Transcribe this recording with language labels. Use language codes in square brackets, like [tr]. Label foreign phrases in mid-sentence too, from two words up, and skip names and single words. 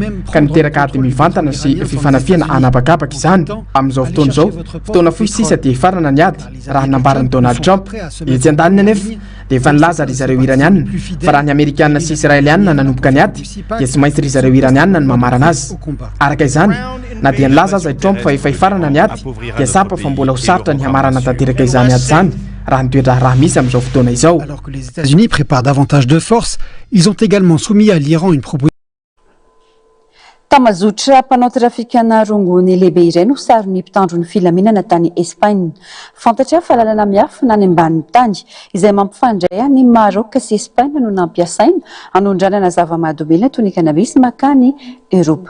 [mg] ka niteraka ady mivantana sy fifanafiana anabakabaka izany amin'izao fotoana izao fotoana fohy sisa dia farana ny ady raha nambaran'i Donald Trump etsy an-daniny anefa dia efa nilaza ry zareo iranianina fa raha ny amerikanina sy israelianina nanomboka ny ady dia tsy maintsy ry zareo iranianina ny mamarana azy araka izany na dia nilaza aza i Trump fa efa hifarana ny ady dia sapa fa mbola ho sarotra ny hamarana tanteraka izany ady izany raha nitoetra raha misy amin'izao fotoana izao. [fr] Alors que les États-Unis préparent davantage de force, ils ont également soumis à l'Iran une proposition. [mg] Tamazotra mpanao trafikana rongony lehibe iray no saron'ny mpitandro ny filaminana tany Espagne. Fantatra fa lalana miafina any ambanin'ny tany izay mampifandray ny Maroc sy Espagne no nampiasaina hanondranana zava-mahadomelina toy ny cannabis makany Europa.